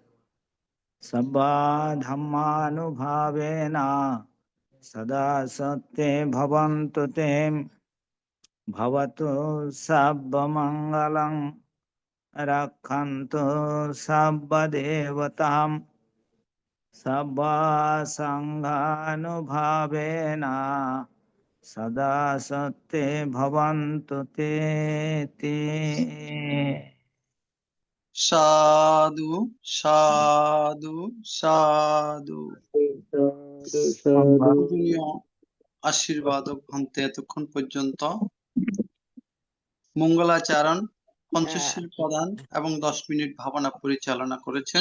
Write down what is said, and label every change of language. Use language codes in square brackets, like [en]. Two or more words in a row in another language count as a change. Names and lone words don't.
[pi] सर्वधर्मानुभावेन सदा सत्ते भवन्तु ते भवतु सर्वमङ्गलं रक्षन्तु सर्वदेवतां सर्वसङ्घानुभावेन सदा सत्ते भवन्तु ते সাধু সাধু সাধু। সাধু সাধু। [bn] পূজনীয় আশীর্বাদক ভান্তে এতক্ষণ পর্যন্ত মঙ্গলাচরণ, পঞ্চশীল প্রদান এবং 10 মিনিট ভাবনা পরিচালনা করেছেন।